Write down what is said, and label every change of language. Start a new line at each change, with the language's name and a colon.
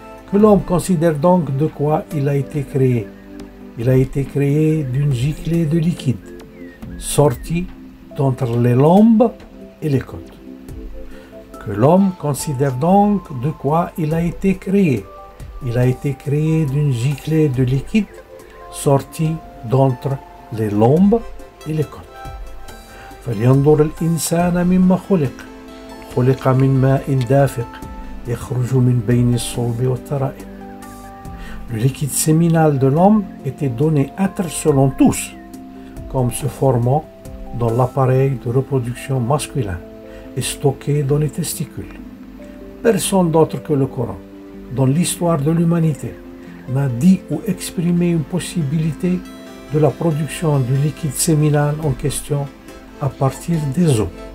French: Que l'homme considère donc de quoi il a été créé. Il a été créé d'une giclée de liquide, sortie d'entre les lombes et les côtes. Que l'homme considère donc de quoi il a été créé. Il a été créé d'une giclée de liquide, sortie d'entre les lombes et les côtes.
Arabic: فلينظر الإنسان مما خلق من ماء دافق يخرج من بين الصلب والترائب.
French: Le liquide séminal de l'homme était donné à être selon tous, comme se formant dans l'appareil de reproduction masculin et stocké dans les testicules. Personne d'autre que le Coran, dans l'histoire de l'humanité, n'a dit ou exprimé une possibilité de la production du liquide séminal en question à partir des os.